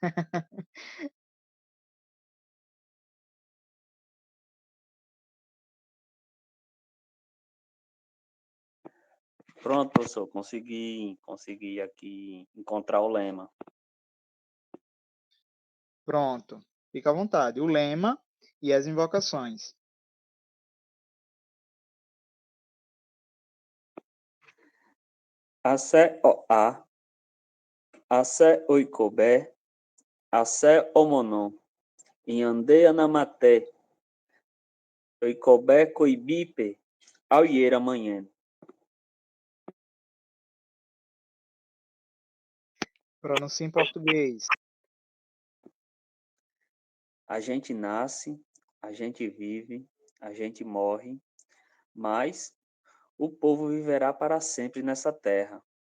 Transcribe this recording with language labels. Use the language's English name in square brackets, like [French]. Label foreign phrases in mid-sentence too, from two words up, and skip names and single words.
[Portuguese] Pronto, professor, consegui aqui encontrar o lema. Pronto. Fica à vontade. O lema e as invocações. [Nheengatu] Asé oá, asé oikobé, asé omonon, inhande anamaté, oikobé coibipe, auiera amanhã. [Portuguese] Pronuncia em português. A gente nasce, a gente vive, a gente morre, mas o povo viverá para sempre nessa terra.